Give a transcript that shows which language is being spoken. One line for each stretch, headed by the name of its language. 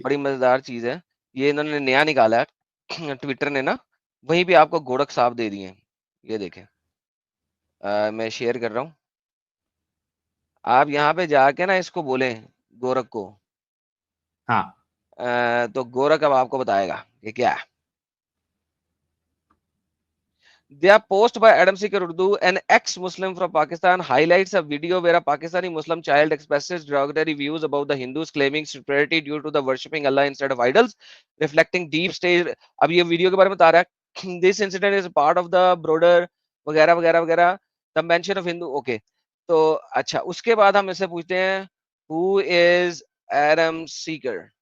Hindi: बड़ी मजेदार चीज है, ये इन्होंने नया निकाला है ट्विटर ने ना, वहीं पे आपको गोरख साहब दे दिए हैं। ये देखें, मैं शेयर कर रहा हूँ। आप यहाँ पे जाके ना इसको बोलें, गोरख को, हाँ तो गोरख अब आपको बताएगा कि क्या है।
English: Their post by Adam Seeker Urdu, an ex-Muslim from Pakistan, highlights a video where a Pakistani Muslim child expresses derogatory views about the Hindus, claiming superiority due to the worshipping Allah instead of idols, reflecting deep state.
Hindi: अब ये video के बारे में बता रहा है,
English: this incident is part of the broader
Hindi: वगैरह वगैरह वगैरह,
English: the mention of Hindu.
Hindi: Okay, तो अच्छा, उसके बाद हम इससे पूछते हैं,
English: who is Adam Seeker?